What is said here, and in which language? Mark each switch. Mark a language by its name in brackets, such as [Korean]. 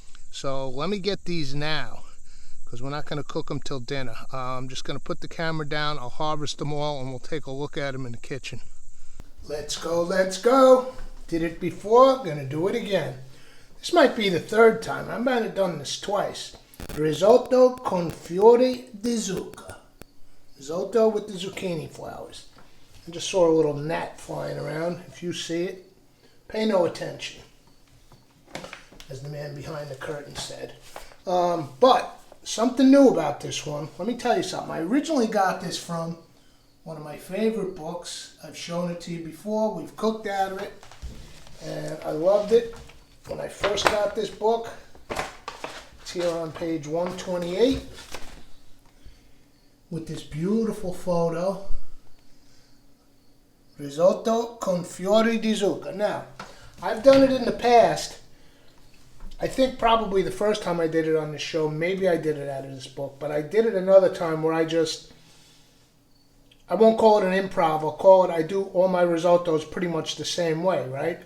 [English] So let me get these now, because we're not going to cook them till dinner. I'm just going to put the camera down, I'll harvest them all, and we'll take a look at them in the kitchen. Let's go, let's go. Did it before, going to do it again. This might be the third time. I might have done this twice. [Italian] Risotto con fiori di zucca. [English] Risotto with the zucchini flowers. I just saw a little gnat flying around. If you see it, pay no attention, as the man behind the curtain said. But something new about this one. Let me tell you something. I originally got this from one of my favorite books. I've shown it to you before. We've cooked out of it, and I loved it. When I first got this book, it's here on page 128 with this beautiful photo. [Italian] Risotto con fiori di zucca. [English] Now, I've done it in the past. I think probably the first time I did it on the show, maybe I did it out of this book, but I did it another time where I won't call it an improv, I do all my risottos pretty much the same way, right?